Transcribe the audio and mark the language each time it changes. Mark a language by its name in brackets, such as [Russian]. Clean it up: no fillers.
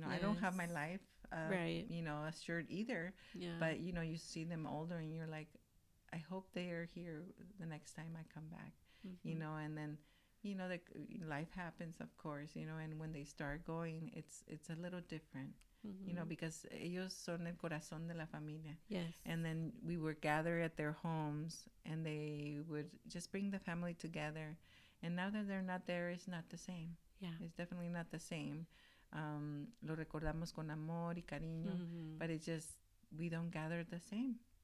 [English] I don't have my life, right. assured either. Yeah. But you see them older, and you're like, I hope they are here the next time I come back. Mm-hmm. And then the life happens, of course. And when they start going, it's a little different. Mm-hmm. Because [Spanish] ellos son el corazón de la familia. [English] Yes. And then we would gather at their homes, and they would just bring the family together. And now that they're not there, it's not the same. Yeah. It's definitely not the same. [Spanish] Lo recordamos con amor y cariño, [English] but it's just, we don't gather the same.